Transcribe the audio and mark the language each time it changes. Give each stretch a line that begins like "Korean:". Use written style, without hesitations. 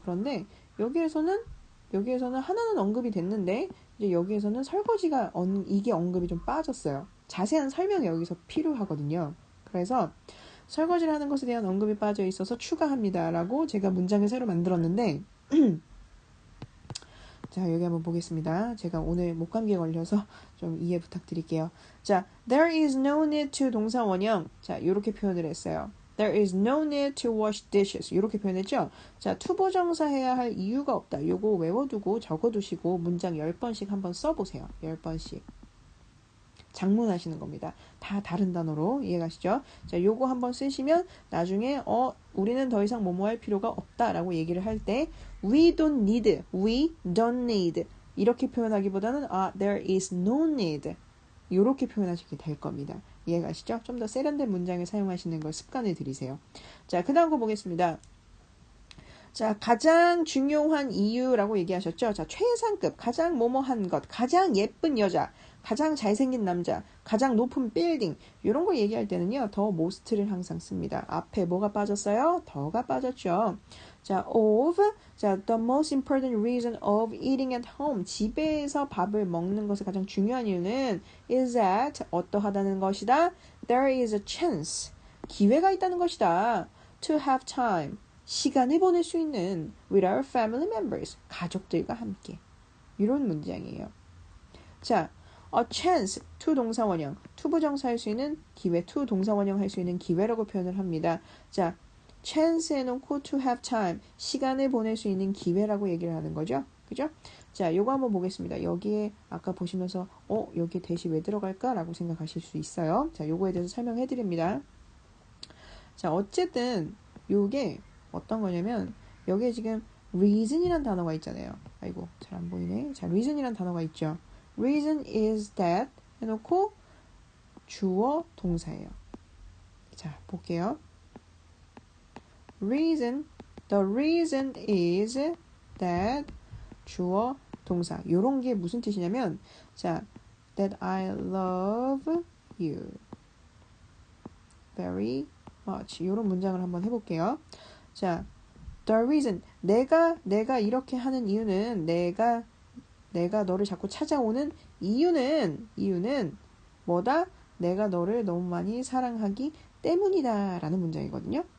Korean: 그런데 여기에서는 하나는 언급이 됐는데, 이제 여기에서는 설거지가 이게 언급이 좀 빠졌어요. 자세한 설명이 여기서 필요하거든요. 그래서 설거지를 하는 것에 대한 언급이 빠져 있어서 추가합니다라고 제가 문장을 새로 만들었는데 자, 여기 한번 보겠습니다. 제가 오늘 목감기에 걸려서 좀 이해 부탁드릴게요.
English: 자, there is no need to
Korean: 동사 원형. 자, 이렇게 표현을 했어요.
English: There is no need to wash dishes.
Korean: 이렇게 표현했죠? 자, 투부정사 해야 할 이유가 없다. 요거 외워두고 적어두시고 문장 10번씩 한번 써보세요. 10번씩. 장문하시는 겁니다. 다 다른 단어로 이해가시죠? 자, 요거 한번 쓰시면 나중에 우리는 더 이상 뭐뭐 할 필요가 없다라고 얘기를 할 때
English: we don't need
Korean: 이렇게 표현하기보다는
English: there is no need
Korean: 이렇게 표현하시게 될 겁니다. 이해가시죠? 좀 더 세련된 문장을 사용하시는 걸 습관을 들이세요. 자, 그 다음 거 보겠습니다. 자, 가장 중요한 이유라고 얘기하셨죠? 자, 최상급, 가장 뭐뭐한 것, 가장 예쁜 여자, 가장 잘생긴 남자, 가장 높은 빌딩 이런 거 얘기할 때는요. 더 most를 항상 씁니다. 앞에 뭐가 빠졌어요? 더가 빠졌죠.
English: 자, 자, the most important reason of eating at home.
Korean: 집에서 밥을 먹는 것의 가장 중요한 이유는
English: is that
Korean: 어떠하다는 것이다.
English: There is a chance.
Korean: 기회가 있다는 것이다.
English: To have time.
Korean: 시간을 보낼 수 있는
English: with our family members.
Korean: 가족들과 함께. 이런 문장이에요. 자,
English: a chance,
Korean: to 동사원형, to 부정사 할 수 있는 기회, to 동사원형 할 수 있는 기회라고 표현을 합니다. 자, chance 해놓고 to have time, 시간을 보낼 수 있는 기회라고 얘기를 하는 거죠. 그죠? 자, 요거 한번 보겠습니다. 여기에 아까 보시면서 여기에 대시 왜 들어갈까? 라고 생각하실 수 있어요. 자, 요거에 대해서 설명해 드립니다. 자, 어쨌든 요게 어떤 거냐면 여기에 지금 reason이란 단어가 있잖아요. 아이고, 잘 안 보이네. 자, reason이란 단어가 있죠.
English: reason is that
Korean: 해놓고 주어 동사예요. 자, 볼게요.
English: the reason is that
Korean: 주어 동사. 요런 게 무슨 뜻이냐면 자,
English: that I love you very much.
Korean: 요런 문장을 한번 해볼게요.
English: 자, the reason.
Korean: 내가 이렇게 하는 이유는 내가 너를 자꾸 찾아오는 이유는 뭐다? 내가 너를 너무 많이 사랑하기 때문이다 라는 문장이거든요.